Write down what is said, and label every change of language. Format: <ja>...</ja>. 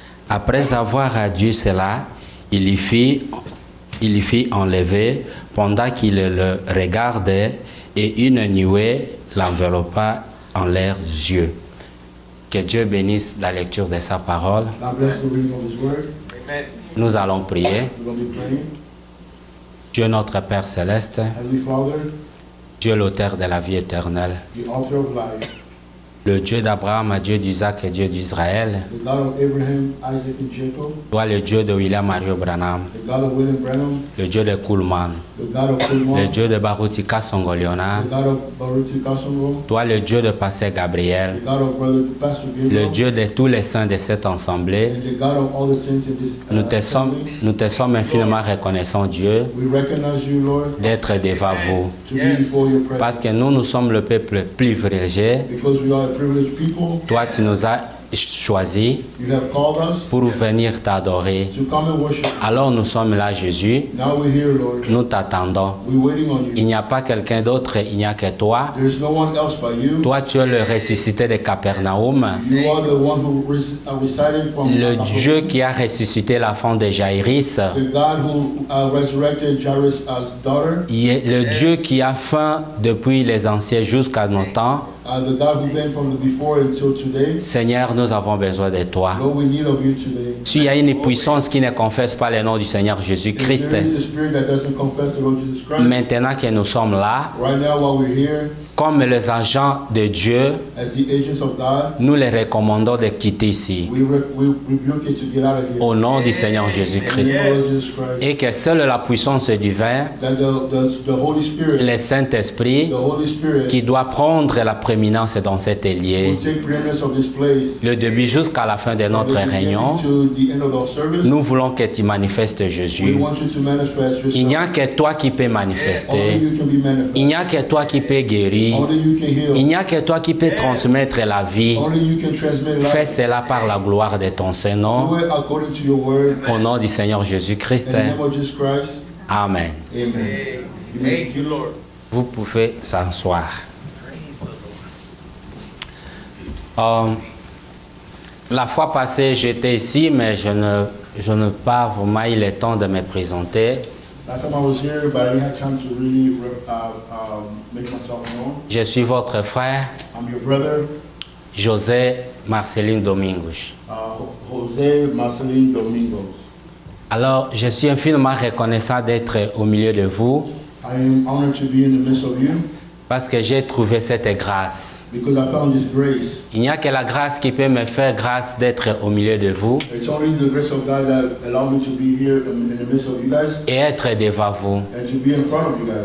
<fr>Après avoir dit cela, il y fit enlever pendant qu'il le regardait, et une nuée l'enveloppa en leurs yeux. Que Dieu bénisse la lecture de sa parole.</fr> <en>God bless the reading of his word.</en> <fr>Nous allons prier.</fr> <en>We're going to be praying.</en> <fr>Dieu notre Père Céleste,</fr> <en>Heavenly Father,</en> <fr>Dieu l'auteur de la vie éternelle,</fr> <en>the author of life,</en> <fr>le Dieu d'Abraham, Dieu d'Isaac et Dieu d'Israël,</fr> <en>the God of Abraham, Isaac, and Jacob,</en> <fr>toi le Dieu de William Mario Branham,</fr> <en>the God of William Branham,</en> <fr>le Dieu de Kuhlman,</fr> <en>the God of</en> <fr>le Kulman, Dieu de Barutika Songoliona,</fr> <en>the God of Baruti Kasongo,</en> <fr>toi le Dieu de Pasteur</fr> <en>the</en> <fr>Gabriel,</fr> <en>God of Brother Pastor</en> <fr>le Gabriel, Dieu de tous les saints de cette assemblée.</fr> <en>and the God of all the saints in this</en> <fr>Nous te sommes infiniment reconnaissants, Dieu,</fr> <en>We recognize you, Lord,</en> <fr>d'être devant vous,</fr> <en>to be before your presence.</en> <fr>parce que nous sommes le peuple privilégié.</fr> <en>Because we are a privileged people,</en> <fr>Toi, tu nous as choisis</fr> <en>you have called us</en> <fr>pour venir t'adorer.</fr> <en>to come and worship.</en> <fr>Alors nous sommes là, Jésus,</fr> <en>Now we're here, Lord.</en> <fr>nous t'attendons.</fr> <en>We're waiting on</en> <fr>Il</fr> <en>you.</en> <fr>n'y a pas quelqu'un d'autre, il n'y a que toi.</fr> <en>There is no one else but you.</en> <fr>Toi, tu es le ressuscité de Capernaum,</fr> <en>You are the one who recited from</en> <fr>le Dieu qui a ressuscité la femme de Jaïris,</fr> <en>the God who resurrected Jairus' daughter,</en> <fr>le Dieu qui a faim depuis les anciens jusqu'à nos temps.</fr> <en>the God who came from the before until today.</en> <fr>Seigneur, nous avons besoin de toi.</fr> <en>Lord, we need of you today.</en> <fr>S'il y a une puissance qui ne confesse pas le nom du Seigneur</fr> <en>If</en> <fr>Jésus-Christ,</fr> <en>there is a spirit that doesn't confess the Lord Jesus Christ,</en> <fr>maintenant que nous sommes là,</fr> <en>right now while we're here,</en> <fr>comme les agents de Dieu,</fr> <en>as the agents of God,</en> <fr>nous les recommandons de quitter ici.</fr> <en>we rebuke it to get out of here.</en> <fr>Au nom du Seigneur</fr> <en>In the</en> <fr>Jésus-Christ.</fr> <en>name of Jesus Christ.</en> <fr>Et que seule la puissance divine,</fr> <en>That the Holy Spirit,</en> <fr>le Saint-Esprit,</fr> <en>the Holy Spirit,</en> <fr>qui doit prendre la prééminence dans cet</fr> <en>will</en> <fr>lieu,</fr> <en>take preeminence of this place.</en> <fr>le début jusqu'à la fin de notre réunion,</fr> <en>To the end of our service,</en> <fr>nous voulons que tu manifestes</fr> <en>we</en> <fr>Jésus.</fr> <en>want you to manifest</en> <fr>Il n'y</fr> <en>yourself.</en> <fr>a que toi qui peux</fr> <en>Only</en> <fr>manifester.</fr> <en>you can be manifest.</en> <fr>Il n'y a que toi qui peux guérir.</fr> <en>Only you can heal.</en> <fr>Il n'y a que toi qui peux transmettre la vie.</fr> <en>Only you can transmit</en> <fr>Fais</fr> <en>life.</en> <fr>cela par la gloire de ton Saint-Nom.</fr> <en>Do it according to your word.</en> <fr>Au nom du Seigneur</fr> <en>In</en> <fr>Jésus-Christ.</fr> <en>the name of Jesus Christ.</en> <fr>Amen.</fr> <en>Amen. Thank you, Lord.</en> <fr>Vous pouvez s'asseoir. La fois passée, j'étais ici, mais je n'ai pas vraiment eu le temps de me présenter.</fr> <en>Last time I was here, but I didn't have time to really make myself known.</en> <fr>Je suis votre frère,</fr> <en>I'm your brother,</en> <fr>José Marcelino Domingos.</fr> <en>Jose Marcelino Domingos.</en> <fr>Alors, je suis infiniment reconnaissant d'être au milieu de vous</fr> <en>I am honored to be in the midst of you</en> <fr>parce que j'ai trouvé cette grâce.</fr> <en>because I found this grace.</en> <fr>Il n'y a que la grâce qui peut me faire grâce d'être au milieu de vous</fr> <en>It's only the grace of God that allowed me to be here in the midst of you guys</en> <fr>et être devant vous.</fr> <en>and to be in front of you guys</en>